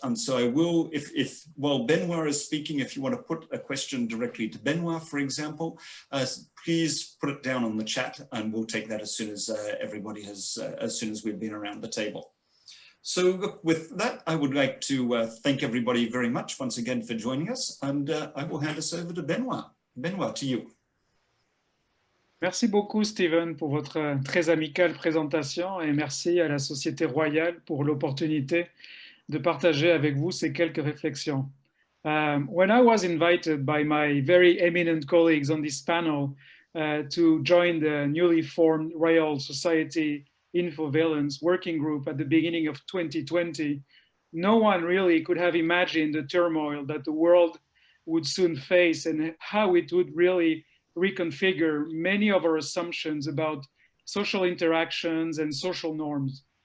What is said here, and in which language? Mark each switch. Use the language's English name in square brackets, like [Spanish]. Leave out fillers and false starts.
[English] And so I will, while Benoit is speaking, if you want to put a question directly to Benoit, for example, please put it down on the chat, and we'll take that as soon as as soon as we've been around the table. So look, with that, I would like to thank everybody very much once again for joining us, and I will hand us over to Benoit. Benoit, to you. [French] Merci beaucoup, Steven, pour votre très amicale présentation, et merci à la Société Royale pour l'opportunité de partager avec vous ces quelques réflexions. [English] When I was invited by my very eminent colleagues on this panel to join the newly formed Royal Society Infoveillance working group at the beginning of 2020, no one really could have imagined the turmoil that the world would soon face and how it would really reconfigure many of our assumptions about social interactions and social norms.